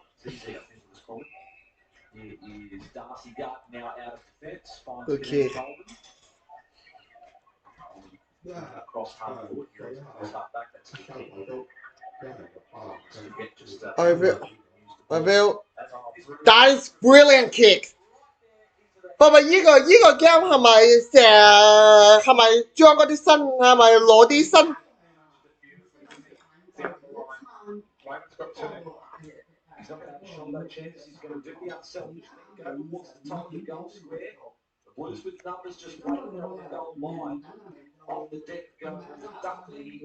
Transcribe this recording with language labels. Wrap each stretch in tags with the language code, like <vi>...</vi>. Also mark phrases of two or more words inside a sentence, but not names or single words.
<en>It's easy, I think it was called. Here is Darcy Gart now out of defence. Finds Good Kennedy kid. Coleman. Across half forward. Here is across half back. That's a good kick. Review. That is brilliant kick.</en> <yue>爸爸，呢個 game 係咪成日係咪將嗰啲身係咪攞啲身？</yue> <en>Logan's got two. He's not going to have a shot no chance. He's going to do the unselfish thing. Go towards the top of the goal square. The Blues with numbers just waiting on the goal line. On the deck goes Dudley.</en>